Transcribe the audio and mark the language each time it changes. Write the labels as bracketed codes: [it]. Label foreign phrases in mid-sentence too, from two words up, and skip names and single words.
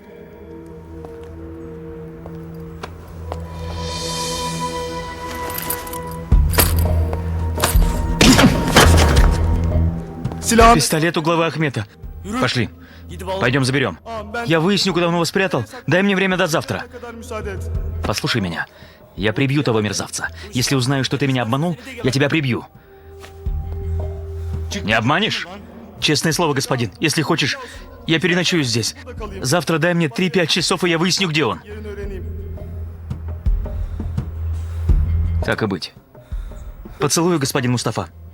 [tr] silahını... [ru] Пистолет у главы Ахмета. Пошли. Пойдем заберем. Я выясню, куда он его спрятал. Дай мне время до завтра. [tr] kadar müsaade et. [ru] Послушай меня. Я прибью того мерзавца. Если узнаю, что ты меня обманул, я тебя прибью. Не обманешь? Честное слово, господин. Если хочешь, я переночую здесь. Завтра дай мне 3-5 часов, и я выясню, где он. [tr] Yerini öğreneyim. [ru] Так и быть. Поцелую, господин Мустафа.